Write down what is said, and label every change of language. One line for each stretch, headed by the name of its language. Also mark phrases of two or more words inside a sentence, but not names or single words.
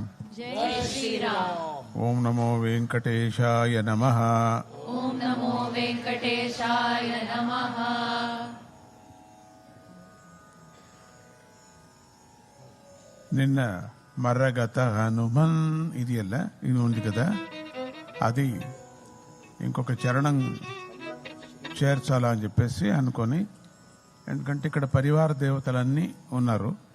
Hindi: जय श्री राम.
Sanskrit: ओम नमो वेंकटेशाय नमः. ओम नमो वेंकटेशाय नमः.
Telugu: నిన్న మర్రగత హనుమన్ ఇదియల్ల ఇది ఉంది కదా, అది ఇంకొక చరణం చేర్చాలా అని చెప్పేసి అనుకొని, ఎందుకంటే ఇక్కడ పరివార దేవతలన్నీ ఉన్నారు.